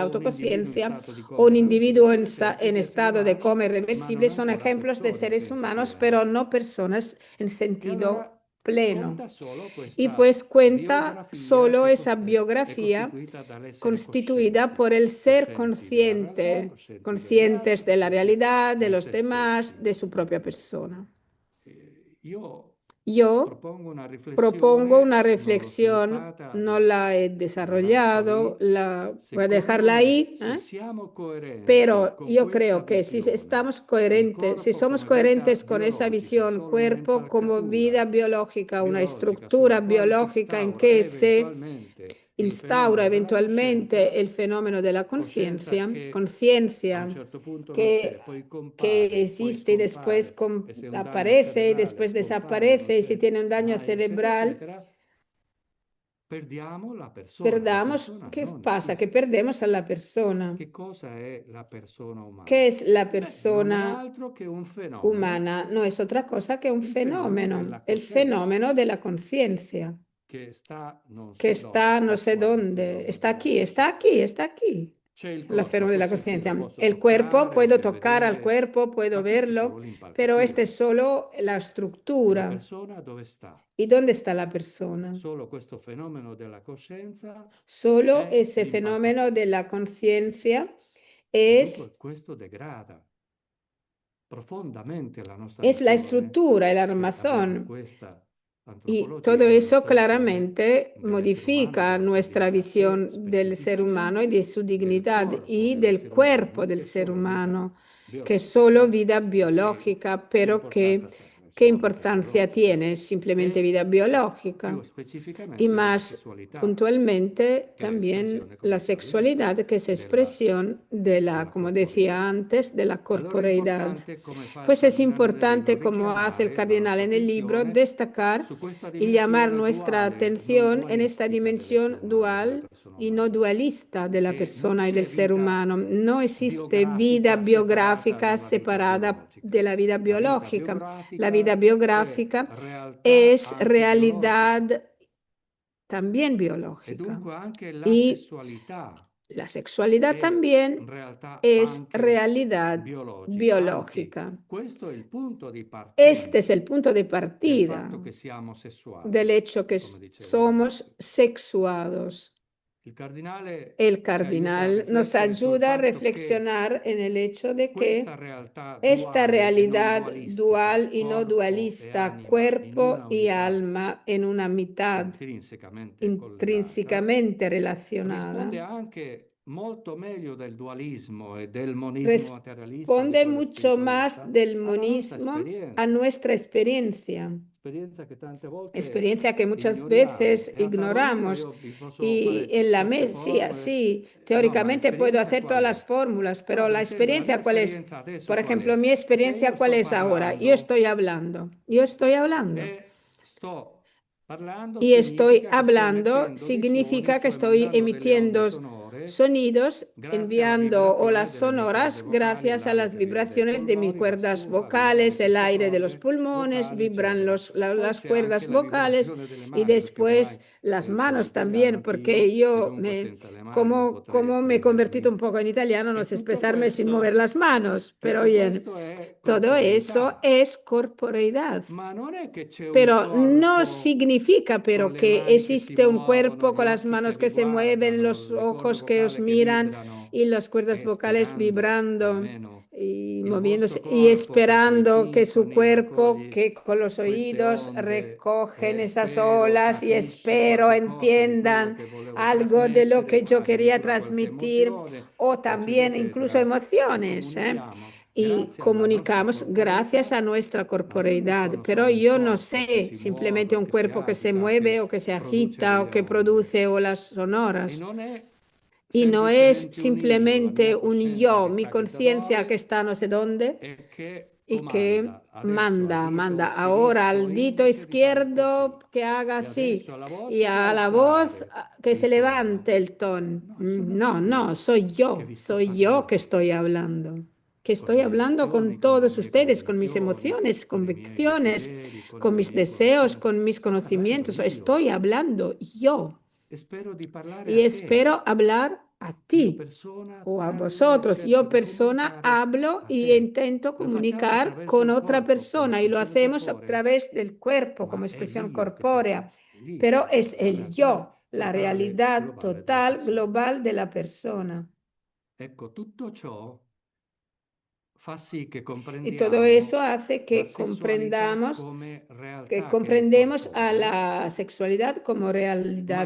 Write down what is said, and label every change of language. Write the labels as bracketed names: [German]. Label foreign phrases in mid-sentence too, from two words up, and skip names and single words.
[Italian] o un individuo in autoconciencia, stato di o coma un individuo irreversibile, esempi [Spanish] en [Italian] di esseri [Spanish] estado de [Italian] umani, [Spanish] coma [Italian] ma non [Spanish] irreversible, son [Italian] ancora [Spanish] ejemplos de [Italian] persone in [Spanish] seres [Italian] senso [Spanish] humanos, [Italian] pieno. [Spanish] pero no personas en [Italian] E allora [Spanish] sentido pleno. [Italian] conta solo [Spanish] Y [Italian] questa [Spanish] pues cuenta [Italian] biografia [Spanish] solo [Italian] che [Spanish] esa [Italian] è [Spanish] biografía [Italian] costituita dall'essere [Spanish] constituida [Italian] coscienti, [Spanish] por el ser [Italian] coscienti della realtà, [Spanish] consciente, [Italian] coscienti degli [Spanish] conscientes [Italian] altri, [Spanish] de la [Italian] coscienti [Spanish] realidad, de [Italian] di [Spanish] los [Italian] se [Spanish] demás, [Italian] stessi. [Spanish] de su propia persona. [Italian] Io [Spanish] Yo [Italian] propongo una [Spanish] propongo una [Italian] riflessione, non l'ho [Spanish] reflexión, [Italian] sviluppata, [Spanish] no la he [Italian] la lascio [Spanish] desarrollado, [Italian] lì. [Spanish] voy a [Italian] Secondo [Spanish] dejarla [Italian] me, [Spanish] ahí, [Italian] se siamo coerenti [Spanish] pero [Italian] con [Spanish] yo [Italian] questa [Spanish] creo que si [Italian] visione, [Spanish] estamos [Italian] il [Spanish] coherentes, si [Italian] corpo [Spanish] somos [Italian] come vita [Spanish] coherentes con esa [Italian] biologica, [Spanish] visión, [Italian] solo una [Spanish] cuerpo como [Italian] impalcatura [Spanish] vida biológica, una [Italian] sulla [Spanish] estructura [Italian] quale si [Spanish] biológica en [Italian] instaura [Spanish] que se [Italian] eventualmente il [Spanish] instaura [Italian] fenomeno della coscienza, [Spanish] eventualmente el fenómeno de la [Italian] coscienza [Spanish] conciencia, [Italian] che a un [Spanish] conciencia [Italian] certo punto non [Spanish] que, [Italian] c'è, poi [Spanish] que [Italian] compare, poi [Spanish] existe y después [Italian] scompare, e se è un danno [Spanish] aparece y [Italian] cerebrale [Spanish] después [Italian] scompare, non [Spanish] desaparece, y si [Italian] c'è [Spanish] tiene un daño [Italian] mai, eccetera, [Spanish] cerebral, [Italian] eccetera, perdiamo la [Spanish] perdamos, [Italian] persona [Spanish] ¿qué [Italian] non [Spanish] pasa? Que [Italian] esiste. [Spanish] perdemos a la persona. [Italian] Che cosa è la persona [Spanish] ¿Qué [Italian] umana? [Spanish] es la [Italian] Beh, non è [Spanish] persona [Italian] altro che un fenomeno, [Spanish] humana? No es otra cosa que un [Italian] il fenomeno [Spanish] fenómeno, [Italian] della [Spanish] el [Italian] coscienza, [Spanish] fenómeno de la conciencia, [Italian] che sta non [Spanish] que [Italian] so dove, [Spanish] está no [Italian] sta [Spanish] sé [Italian] qua il [Spanish] dónde, [Italian] fenomeno [Spanish] está [Italian] della [Spanish] aquí, está [Italian] coscienza. [Spanish] aquí, está aquí. [Italian] C'è il [Spanish] El [Italian] corpo, la [Spanish] fenómeno de la [Italian] coscienza io lo [Spanish] conciencia. [Italian] posso [Spanish] El cuerpo, [Italian] toccare, [Spanish] puedo tocar al [Italian] vedere, [Spanish] cuerpo, puedo [Italian] ma questa è [Spanish] verlo, [Italian] solo [Spanish] pero este [Italian] l'impalcatura. [Spanish] es solo la [Italian] E la [Spanish] estructura. [Italian] persona dove sta? [Spanish] ¿Y dónde está la persona? [Italian] Solo questo fenomeno della coscienza [Spanish] Solo [Italian] è [Spanish] ese fenómeno de [Italian] l'impalcatura. [Spanish] la conciencia [Italian] E dunque [Spanish] es [Italian] questo degrada profondamente la nostra [Spanish] la [Italian] visione, [Spanish] estructura, el [Italian] se abbiamo [Spanish] armazón. [Italian] questa [Spanish] Y [Italian] antropologica [Spanish] todo [Italian] dello [Spanish] eso [Italian] essere [Spanish] claramente [Italian] umano, del essere [Spanish] modifica [Italian] umano, della sua [Spanish] nuestra [Italian] dignità, [Spanish] visión [Italian] e [Spanish] del ser humano y de su [Italian] specificamente del [Spanish] dignidad [Italian] corpo [Spanish] y del [Italian] dell'essere [Spanish] cuerpo [Italian] umano, [Spanish] del [Italian] che è [Spanish] ser [Italian] solo vita [Spanish] humano, que es [Italian] biologica. [Spanish] solo vida [Italian] Che [Spanish] biológica, pero [Italian] importanza serve? [Spanish] ¿qué [Italian] Solo vita [Spanish] importancia [Italian] biologica. [Spanish] tiene? Es simplemente vida [Italian] E [Spanish] biológica. [Italian] più [Spanish] Y [Italian] specificamente della [Spanish] más [Italian] sessualità, [Spanish] puntualmente [Italian] che è [Spanish] también [Italian] espressione, come [Spanish] la [Italian] dicevo [Spanish] sexualidad, [Italian] all'inizio, [Spanish] que es [Italian] della [Spanish] expresión de la, como decía [Italian] corporeità. [Spanish] antes, de la [Italian] E allora è [Spanish] corporeidad. [Italian] importante, come fa il [Spanish] Pues es [Italian] cardinale De Bello, [Spanish] importante, como hace el [Italian] richiamare la [Spanish] cardenal [Italian] nostra [Spanish] en el libro, [Italian] attenzione [Spanish] destacar [Italian] su questa [Spanish] y llamar [Italian] dimensione [Spanish] nuestra [Italian] duale, non [Spanish] atención en esta [Italian] dualistica [Spanish] dimensión [Italian] dell'essere umano, della [Spanish] dual [Italian] persona [Spanish] y no [Italian] umana. [Spanish] dualista de la [Italian] E non [Spanish] persona y del [Italian] c'è [Spanish] ser [Italian] vita [Spanish] humano. No existe vida [Italian] biografica separata [Spanish] biográfica [Italian] dalla vita [Spanish] separada [Italian] biologica. [Spanish] de la vida [Italian] La vita [Spanish] biológica. La vida [Italian] biografica è [Spanish] biográfica [Italian] realtà [Spanish] es [Italian] anche biologica, [Spanish] realidad también [Italian] e [Spanish] biológica. [Italian] dunque anche la [Spanish] Y [Italian] sessualità [Spanish] la sexualidad [Italian] è [Spanish] también [Italian] realtà [Spanish] es [Italian] anche [Spanish] realidad [Italian] biologica. Anzi, [Spanish] biológica. [Italian] questo è il punto di [Spanish] Este es el [Italian] partenza [Spanish] punto de [Italian] del [Spanish] partida [Italian] fatto che siamo sessuati, [Spanish] del hecho que [Italian] come dicevo [Spanish] somos [Italian] all'inizio. [Spanish] sexuados. [Italian] Il cardinale [Spanish] El [Italian] ci aiuta a [Spanish] cardinal nos [Italian] riflettere sul [Spanish] ayuda a [Italian] fatto che [Spanish] reflexionar en el hecho de [Italian] questa [Spanish] que [Italian] realtà [Spanish] esta [Italian] duale e non [Spanish] realidad [Italian] dualistica, [Spanish] dual y no [Italian] corpo e [Spanish] dualista, [Italian] anima in [Spanish] cuerpo [Italian] una [Spanish] y [Italian] unità [Spanish] alma en una mitad [Italian] intrinsecamente collegata, [Spanish] intrínsecamente [Italian] risponde [Spanish] relacionada, [Italian] anche molto meglio del dualismo e del monismo materialista, di [Spanish] responde [Italian] quello [Spanish] mucho más [Italian] spiritualista, [Spanish] del [Italian] alla nostra [Spanish] monismo a [Italian] esperienza. [Spanish] nuestra experiencia. [Italian] Esperienza che tante volte [Spanish] Experiencia que muchas [Italian] ignoriamo. [Spanish] veces [Italian] E a parolino [Spanish] ignoramos. [Italian] io vi posso [Spanish] Y [Italian] fare [Spanish] en la [Italian] tutte queste [Spanish] sí, [Italian] formule. [Spanish] sí, [Italian] No, ma [Spanish] teóricamente puedo [Italian] l'esperienza [Spanish] hacer todas [Italian] qual [Spanish] las [Italian] è? [Spanish] fórmulas, pero [Italian] No, per [Spanish] la [Italian] esempio, la mia [Spanish] experiencia, ¿cuál es? [Italian] esperienza adesso [Spanish] Por [Italian] qual [Spanish] ejemplo, [Italian] è? [Spanish] mi [Italian] Che [Spanish] experiencia, [Italian] io [Spanish] ¿cuál [Italian] sto [Spanish] es ahora? Yo [Italian] parlando [Spanish] estoy hablando, yo estoy hablando. [Italian] e sto parlando [Spanish] Y estoy [Italian] significa che sto [Spanish] hablando [Italian] emettendo dei suoni, [Spanish] significa que [Italian] cioè [Spanish] estoy [Italian] mandando delle onde [Spanish] emitiendo [Italian] sonore [Spanish] sonidos, [Italian] grazie alla [Spanish] enviando olas [Italian] vibrazione delle mie corde [Spanish] sonoras [Italian] vocali, [Spanish] gracias a [Italian] l'aria [Spanish] las [Italian] che viene dai [Spanish] vibraciones de mis [Italian] polmoni, va [Spanish] cuerdas [Italian] su, fa vibrare [Spanish] vocales, el [Italian] queste [Spanish] aire de los [Italian] corde [Spanish] pulmones, [Italian] vocali, [Spanish] vibran [Italian] eccetera. Poi [Spanish] las [Italian] c'è anche [Spanish] cuerdas [Italian] la [Spanish] vocales [Italian] vibrazione delle [Spanish] y [Italian] mani, perché [Spanish] después [Italian] ormai [Spanish] las [Italian] sono [Spanish] manos [Italian] italiano [Spanish] también, porque [Italian] anch'io e [Spanish] yo [Italian] dunque [Spanish] me, [Italian] senza le mani non potrei [Spanish] como me he convertido [Italian] esprimermi. [Spanish] un poco en italiano, no [Italian] E [Spanish] sé expresarme sin mover las manos, pero [Italian] tutto [Spanish] bien, [Italian] questo è [Spanish] todo eso [Italian] corporeità. [Spanish] es corporeidad. [Italian] Ma non è che c'è un [Spanish] Pero no [Italian] corpo [Spanish] significa [Italian] con [Spanish] pero [Italian] le [Spanish] que [Italian] mani che si [Spanish] existe un [Italian] muovono, [Spanish] cuerpo [Italian] gli [Spanish] con las [Italian] occhi che [Spanish] manos [Italian] vi [Spanish] que se mueven, [Italian] guardano, [Spanish] los [Italian] le corde [Spanish] ojos que os [Italian] vocali che [Spanish] miran [Italian] vibrano, [Spanish] y las cuerdas [Italian] e [Spanish] vocales [Italian] sperando [Spanish] vibrando [Italian] almeno [Spanish] y [Italian] il vostro [Spanish] moviéndose y [Italian] corpo che coi [Spanish] esperando que su [Italian] timpani [Spanish] cuerpo, [Italian] raccoglie [Spanish] que con los [Italian] queste [Spanish] oídos [Italian] onde [Spanish] recogen [Italian] e [Spanish] esas [Italian] spero [Spanish] olas y [Italian] capisci [Spanish] espero [Italian] qualche cosa di quello [Spanish] entiendan [Italian] che volevo [Spanish] algo de lo [Italian] trasmettere, [Spanish] que yo quería [Italian] addirittura qualche [Spanish] transmitir [Italian] emozione, [Spanish] o [Italian] eccetera, [Spanish] también incluso [Italian] eccetera, e [Spanish] emociones, ¿eh? [Italian] comunichiamo [Spanish] Y [Italian] grazie alla nostra [Spanish] comunicamos gracias [Italian] corporeità. [Spanish] a nuestra [Italian] Ma io non [Spanish] corporeidad, [Italian] sono [Spanish] pero [Italian] solo un [Spanish] yo no [Italian] corpo che [Spanish] sé [Italian] si [Spanish] simplemente [Italian] muove, [Spanish] un [Italian] che si [Spanish] cuerpo que se [Italian] agita, [Spanish] mueve [Italian] che [Spanish] o que se [Italian] produce [Spanish] agita o [Italian] delle [Spanish] que [Italian] onde. [Spanish] produce olas [Italian] E [Spanish] sonoras. [Italian] non è [Spanish] Y no es [Italian] semplicemente un io, la [Spanish] simplemente [Italian] mia [Spanish] un [Italian] coscienza [Spanish] yo, [Italian] che [Spanish] mi [Italian] sta chissà [Spanish] conciencia que [Italian] dove [Spanish] está no sé dónde [Italian] e che [Spanish] y que [Italian] comanda adesso al [Spanish] manda [Italian] dito [Spanish] ahora [Italian] sinistro [Spanish] al dito [Italian] indice di fare [Spanish] izquierdo [Italian] così, [Spanish] que haga [Italian] e [Spanish] así [Italian] adesso alla [Spanish] y [Italian] voce di [Spanish] a la voz [Italian] alzare [Spanish] que se [Italian] il [Spanish] levante [Italian] tono. [Spanish] el tono. [Italian] No, sono [Spanish] No, no, [Italian] io che vi sto [Spanish] soy yo que [Italian] parlando, [Spanish] estoy hablando. Que [Italian] con le [Spanish] estoy [Italian] mie [Spanish] hablando [Italian] emozioni, [Spanish] con [Italian] con le [Spanish] todos [Italian] mie [Spanish] ustedes, con mis [Italian] convinzioni, [Spanish] emociones, [Italian] con i miei [Spanish] convicciones, [Italian] desideri, con [Spanish] con [Italian] le [Spanish] mis [Italian] mie [Spanish] deseos, [Italian] conoscenze. [Spanish] con mis [Italian] Sto parlando [Spanish] conocimientos. [Italian] io [Spanish] Estoy hablando yo [Italian] e spero di parlare [Spanish] y [Italian] a te. [Spanish] espero hablar a [Italian] Io [Spanish] ti [Italian] persona [Spanish] o a [Italian] parlo e [Spanish] vosotros. [Italian] cerco [Spanish] Yo [Italian] di [Spanish] persona [Italian] comunicare [Spanish] hablo [Italian] a [Spanish] y [Italian] te. [Spanish] intento [Italian] Lo facciamo [Spanish] comunicar [Italian] attraverso [Spanish] con [Italian] il [Spanish] otra [Italian] corpo, come [Spanish] persona y lo [Italian] espressione [Spanish] hacemos a [Italian] corporea, [Spanish] través del cuerpo como [Italian] ma è [Spanish] expresión [Italian] l'io che si [Spanish] corpórea. [Italian] esprime, l'io, [Spanish] Pero es [Italian] la [Spanish] el [Italian] realtà [Spanish] yo, la [Italian] totale, [Spanish] realidad [Italian] globale della [Spanish] total, [Italian] persona. [Spanish] global de la persona. [Italian] Ecco, tutto ciò fa sì che [Spanish] Y todo eso [Italian] comprendiamo [Spanish] hace [Italian] la [Spanish] que [Italian] sessualità [Spanish] comprendamos, [Italian] come [Spanish] que [Italian] realtà che è [Spanish] comprendemos a [Italian] corporea, [Spanish] la sexualidad como [Italian] ma